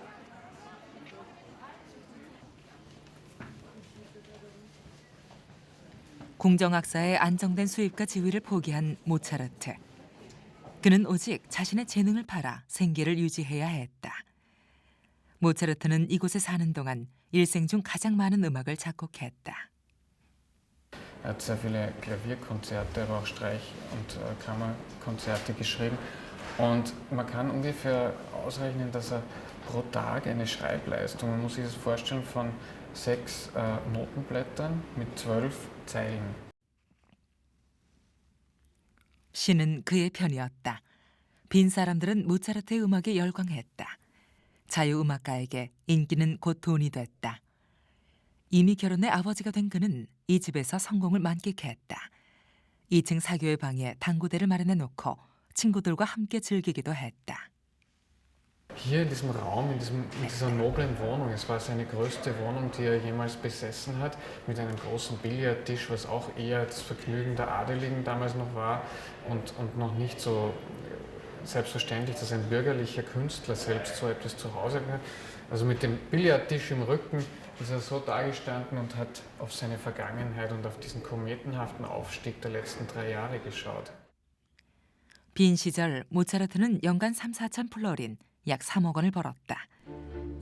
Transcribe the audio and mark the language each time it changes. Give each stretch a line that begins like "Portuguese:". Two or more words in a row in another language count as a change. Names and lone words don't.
Korean: 궁정악사의 안정된 수입과 지위를 포기한 모차르트. 그는 오직 자신의 재능을 팔아 생계를 유지해야 했다. 모차르트는 이곳에 사는 동안 일생 중 가장 많은 음악을 작곡했다.
German: Er hat sehr viele Klavierkonzerte, aber auch Streich- und Kammerkonzerte geschrieben. Und man kann ungefähr ausrechnen, dass er pro Tag eine Schreibleistung, man muss sich das vorstellen, von 6 Notenblättern mit 12 Zeilen.
Korean: 신은 그의 편이었다. 빈 사람들은 모차르트의 음악에 열광했다. 자유음악가에게 인기는 곧 돈이 됐다. 이미 결혼해 아버지가 된 그는 이 집에서 성공을 만끽했다. 2층 사교의 방에 당구대를 마련해 놓고 친구들과 함께 즐기기도 했다.
German: Hier in diesem Raum, in dieser noblen Wohnung, es war seine größte Wohnung, die er jemals besessen hat, mit einem großen Billardtisch, was auch eher das Vergnügen der Adeligen damals noch war und noch nicht so selbstverständlich, dass ein bürgerlicher Künstler selbst so etwas zu Hause hat. Also mit dem Billardtisch im Rücken ist er so dagestanden und hat auf seine Vergangenheit und auf diesen kometenhaften Aufstieg der letzten 3 Jahre geschaut.
Korean: 빈 시절 모차르트는 연간 3, 4천 플로린, 약 3억 원을 벌었다.